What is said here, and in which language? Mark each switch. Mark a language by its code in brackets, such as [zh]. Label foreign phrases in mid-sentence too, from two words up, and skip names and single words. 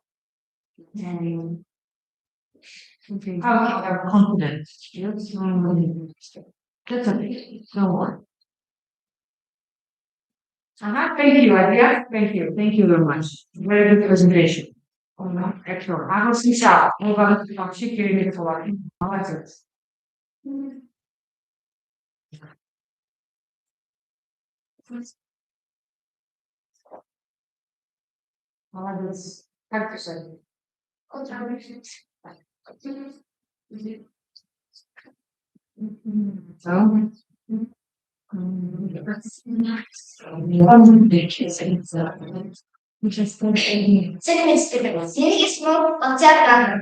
[en] And how you are confident. Yes, that's okay. Don't worry. Thank you, Adria. Thank you. Thank you very much. Very good presentation. Excellent. I will see you. I'm going to check your email for молодец. [ru] Молодец. Как писать? [tr] Senin ismin Atiyar Kanka.